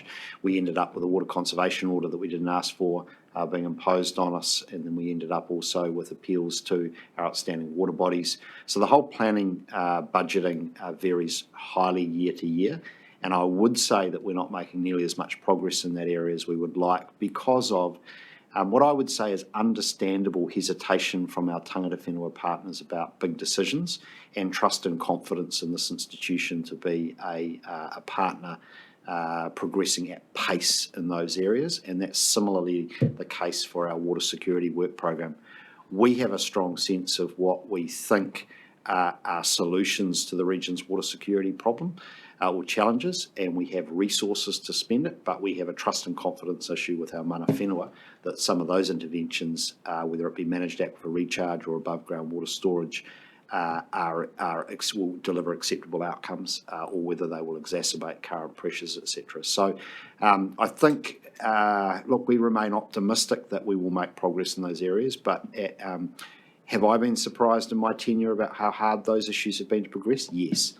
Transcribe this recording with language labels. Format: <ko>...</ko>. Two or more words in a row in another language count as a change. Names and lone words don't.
<en>We ended up with a water conservation order that we didn't ask for being imposed on us, and then we ended up also with appeals to our outstanding water bodies. So the whole planning budgeting varies highly year to year, and I would say that we're not making nearly as much progress in that area as we would like because of what I would say is understandable hesitation from our</en> <mi>tangata whenua</mi> <en>partners about big decisions, and trust and confidence in this institution to be a partner progressing at pace in those areas, and that's similarly the case for our water security work program. We have a strong sense of what we think are solutions to the region's water security problem or challenges, and we have resources to spend it, but we have a trust and confidence issue with our</en> <mi>mana whenua</mi> <en>that some of those interventions, whether it be managed aquifer recharge or above ground water storage, will deliver acceptable outcomes, or whether they will exacerbate current pressures, etc. So I think, look, we remain optimistic that we will make progress in those areas, but have I been surprised in my tenure about how hard those issues have been to progress?</en>